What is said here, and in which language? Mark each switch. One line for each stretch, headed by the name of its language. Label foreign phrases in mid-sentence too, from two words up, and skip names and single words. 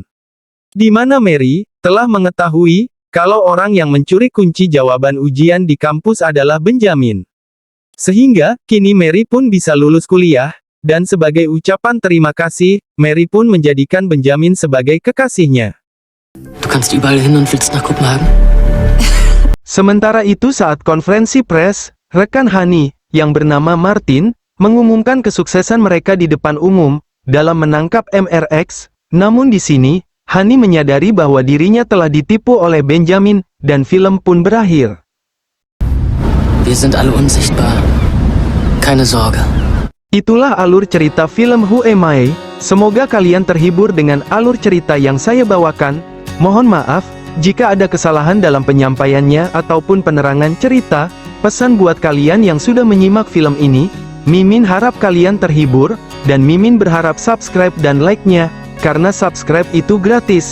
Indonesian: Di mana Mary telah mengetahui kalau orang yang mencuri kunci jawaban ujian di kampus adalah Benjamin. Sehingga, kini Mary pun bisa lulus kuliah, dan sebagai ucapan terima kasih, Mary pun menjadikan Benjamin sebagai kekasihnya.
German: Du kannst überall hin und willst nach Kopenhagen?
Indonesian: Sementara itu saat konferensi pers, rekan Hani, yang bernama Martin, mengumumkan kesuksesan mereka di depan umum, dalam menangkap MRX, namun di sini, Hani menyadari bahwa dirinya telah ditipu oleh Benjamin, dan film pun berakhir.
German: Wir sind alle unsichtbar. Keine Sorge.
Indonesian: Itulah alur cerita film Who Am I? Semoga kalian terhibur dengan alur cerita yang saya bawakan. Mohon maaf, jika ada kesalahan dalam penyampaiannya ataupun penerangan cerita. Pesan buat kalian yang sudah menyimak film ini, Mimin harap kalian terhibur, dan Mimin berharap subscribe dan like-nya, karena subscribe itu gratis.